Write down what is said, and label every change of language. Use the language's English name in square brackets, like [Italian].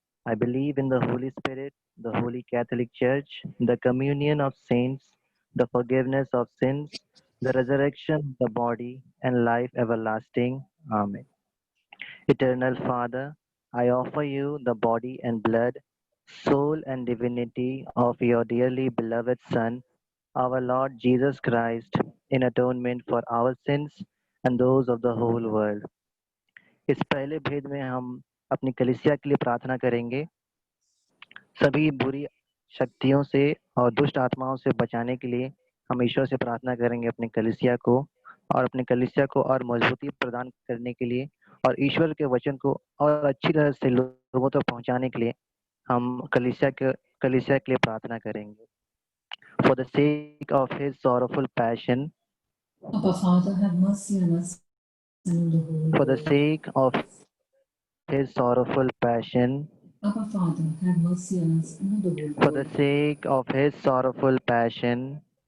[English] I believe in the Holy Spirit, the Holy Catholic Church, the communion of saints, the forgiveness of sins, the resurrection of the body, and life everlasting. Amen. Eternal Father, I offer you the body and blood, soul and divinity of your dearly beloved Son, our Lord Jesus Christ, in atonement for our sins and those of the whole world. [Hindi] इस पहले भेद में हम अपनी कलिसिया के लिए प्रार्थना करेंगे। सभी बुरी शक्तियों से और दुष्ट आत्माओं से बचाने के लिए हम ईश्वर से प्रार्थना करेंगे अपनी कलिसिया को, और अपनी कलिसिया को और मजबूती प्रदान करने के लिए और ईश्वर के वचन को और अच्छी तरह से लोगों तक पहुंचाने के लिए हम कलिसिया के लिए प्रार्थना करेंगे। [English] For the sake of his sorrowful passion, Abba Father, have mercy on us and on the whole world. for the sake of his sorrowful passion, Abba Father, have mercy on us and on the whole for the world. sake of his sorrowful passion,